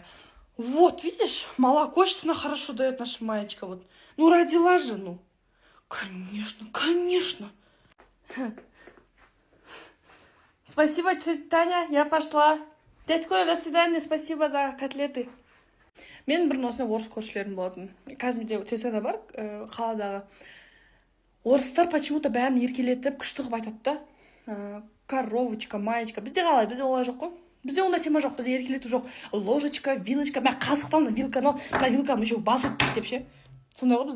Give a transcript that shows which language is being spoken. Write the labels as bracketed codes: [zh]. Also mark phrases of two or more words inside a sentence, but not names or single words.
[ru] Вот, видишь, молоко сейчас она хорошо дает, наша Маечка. Вот. Ну, родила же, ну. Конечно, конечно. Спасибо, тетя Таня, я пошла. Дядь Коля, до свидания, спасибо за котлеты. [kk] Мен бір осындай орыс көршілерім болатын. Қазір менде төсегі бар, қаладағы. Орыстар почему-то бәрін еркелетіп, күшті қылып айтады да. [ru] Коровочка, маечка. [kk] Бізде қалай, бізде олай жоқ қой. Бізде ондай тема жоқ, бізде еркелету жоқ. [ru] Ложечка, вилочка, [kk] мә қасықтан вилканы ал, мына вилканы еще басып деп ше.